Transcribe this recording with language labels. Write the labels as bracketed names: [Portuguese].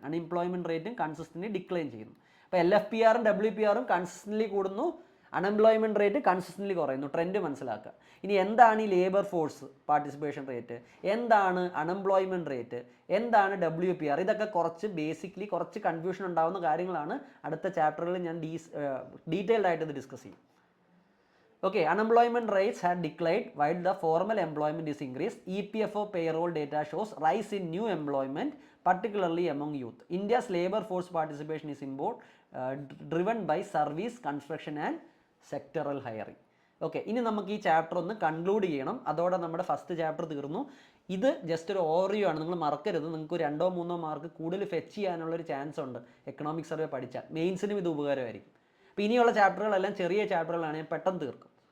[Malayalam] Unemployment റേറ്റും consistently decline ചെയ്യുന്നു. അപ്പോൾ LFPRും WPRും കൺസിസ്റ്റൻ്റ്ലി കൂടുന്നു, അൺഎംപ്ലോയ്മെൻറ്റ് റേറ്റ് കൺസിസ്റ്റൻ്റ്ലി കുറയുന്നു. ട്രെൻഡ് മനസ്സിലാക്കുക. ഇനി എന്താണ് ഈ ലേബർ ഫോഴ്സ് പാർട്ടിസിപ്പേഷൻ റേറ്റ്, എന്താണ് അൺഎംപ്ലോയ്മെൻറ്റ് റേറ്റ്, എന്താണ് WPR, ഇതൊക്കെ കുറച്ച് ബേസിക്കലി കുറച്ച് കൺഫ്യൂഷൻ ഉണ്ടാകുന്ന കാര്യങ്ങളാണ്. അടുത്ത ചാപ്റ്ററുകളിൽ ഞാൻ ഡീറ്റെയിൽഡ് ആയിട്ട് ഇത് ഡിസ്കസ് ചെയ്യും. [English] Okay, unemployment rates had declined while the formal employment is increased. EPFO payroll data shows rise in new employment, particularly among youth. India's labor force participation is driven by service, construction and sectoral hiring. [Malayalam] Okay, ഇനി നമുക്ക് ഈ chapter ഒന്ന് conclude ചെയ്യണം. അതോടെ നമ്മുടെ first chapter തീർന്നു. ഇത് just ഒരു ഓവർവ്യൂ ആണ്, നിങ്ങൾ മറക്കരുത്. നിങ്ങൾക്ക് 2-3 മാർക്ക് കൂടുതൽ ഫെച്ച് ചെയ്യാനുള്ളൊരു ചാൻസ് ഉണ്ട് എക്കണോമിക് സർവേ പഠിച്ചാൽ. മെയിൻസിനും ഇത് ഉപകാരമായിരിക്കും. അപ്പോൾ ഇനിയുള്ള ചാപ്റ്ററുകളെല്ലാം ചെറിയ ചാപ്റ്ററുകളാണ്, ഞാൻ പെട്ടെന്ന് തീർക്കും.